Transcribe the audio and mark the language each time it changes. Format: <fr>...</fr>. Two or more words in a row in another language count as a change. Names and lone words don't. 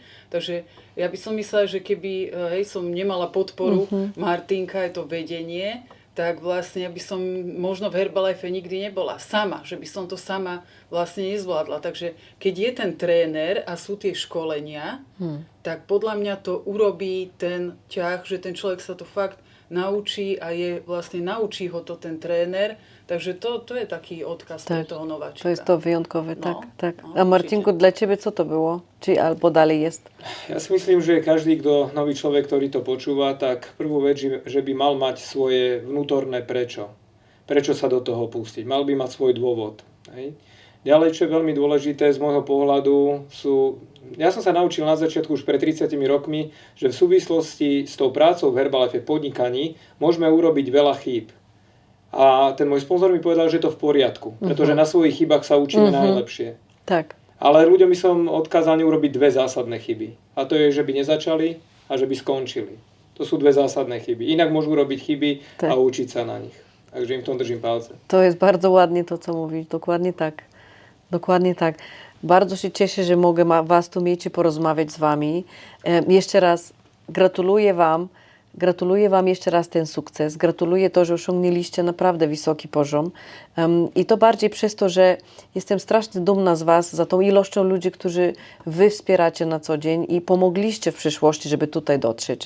<sk>Takže ja by som myslela, že keby som nemala podporu Martinka, je to vedenie, tak vlastne ja by som možno v Herbalife nikdy nebola sama, že by som to sama vlastne nezvládla. Takže keď je ten tréner a sú tie školenia, tak podľa mňa to urobí ten ťah, že ten človek sa to fakt naučí a naučí ho to ten tréner. Takže to je taký odkaz pre toho nováčika.</sk> <pl>To jest to wyjątkowe, tak. No, A Marcinku, dla ciebie co to było? Czy albo dalej jest?</pl> <sk>Ja si myslím, že každý, kto nový človek, ktorý to počúva, tak prvú vec, že by mal mať svoje vnútorné prečo. Prečo sa do toho pustiť. Mal by mať svoj dôvod. Hej. Ďalej, čo je veľmi dôležité z môjho pohľadu, ja som sa naučil na začiatku už pred 30 rokmi, že v súvislosti s tou prácou v Herbalife podnikaní môžeme urobiť veľa chýb. A ten môj sponzor mi povedal, že je to v poriadku, pretože na svojich chybách sa učíme najlepšie. Tak. Ale ľuďom by som odkázaný urobiť dve zásadné chyby. A to je, že by nezačali a že by skončili. To sú dve zásadné chyby. Inak môžu robiť chyby a učiť sa na nich. Takže im v tom držím palce.</sk> <pl>To jest bardzo ładnie to, co mówisz. Dokładnie tak. Dokładnie tak. Bardzo się cieszę, że mogę Was tu mieć i porozmawiać z Wami. Jeszcze raz gratuluję Wam jeszcze raz ten sukces. Gratuluję to, że osiągnęliście naprawdę wysoki poziom. I to bardziej przez to, że jestem strasznie dumna z Was za tą ilością ludzi, którzy Wy wspieracie na co dzień i pomogliście w przyszłości, żeby tutaj dotrzeć.</pl>